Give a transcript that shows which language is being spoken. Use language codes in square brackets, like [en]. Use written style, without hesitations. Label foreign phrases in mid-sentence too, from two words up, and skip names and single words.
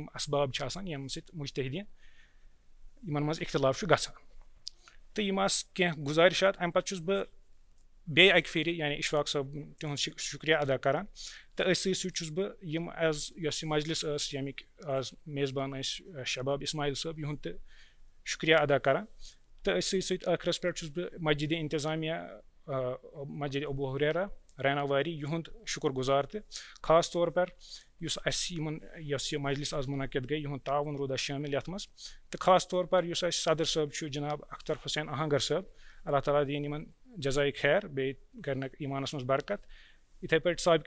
[ks] اسباب چھِ آسان ییٚمہِ سۭتۍ مُجتہیٖدیٖن یِمن منٛز اختلاف چھُ گژھان تہٕ یِم آسہٕ کینٛہہ گُزٲرِشات اَمہِ پَتہٕ چھُس بہٕ بیٚیہِ اَکہِ پھِرِ یعنی اِشفاق صٲب تِہُنٛد شُکریہ ادا کران تہٕ أتھۍ سۭتۍ سۭتۍ چھُس بہٕ یِم ایز یۄس یہِ مجلِس ٲس ییٚمِکۍ آز میزبان ٲسۍ شباب اسماعیل صٲب یِہُنٛد تہِ شُکریہ ادا کران تہٕ أتھۍ سۭتۍ سۭتۍ ٲخرس پٮ۪ٹھ چھُس بہٕ مسجد انتظامیہ مسجد-e-Abu Hurayrah ریناواری یِہُنٛد شُکُر گُزار تہِ خاص طور پر یُس اَسہِ یِمن یۄس یہِ مجلِس آز مُنعقد گٔے یِہُنٛد تعاوُن روٗد اَسہِ شٲمِل یَتھ منٛز تہٕ خاص طور پر یُس اَسہِ صدر صٲب چھُ جِناب اختر حُسین اہنگر صٲب اللہ تعالیٰ دِیِن یِمن جزایہِ خیر بیٚیہِ کَرنکھ ایٖمانَس منٛز برکت یِتھَے پٲٹھۍ سٲبقہٕ